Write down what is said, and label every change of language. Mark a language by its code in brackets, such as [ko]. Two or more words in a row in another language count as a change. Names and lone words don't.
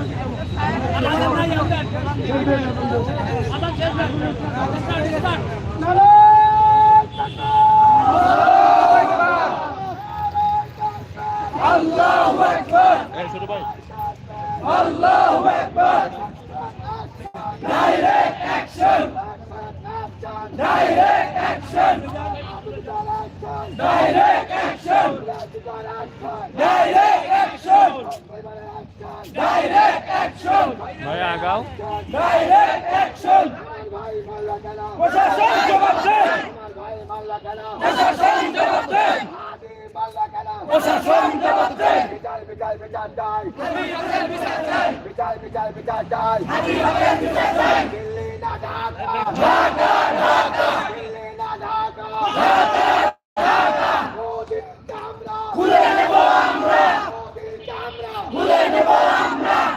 [ar] الله أكبر، الله أكبر. [en] Direct action! Direct action! Direct action! Direct action! Direct action! ভাই আগাও। Direct action! [bn] প্রশাসন জবাব দেন! প্রশাসন জবাব দেন! প্রশাসন জবাব দেন! খুলে নেব আমরা, খুলে নেব আমরা।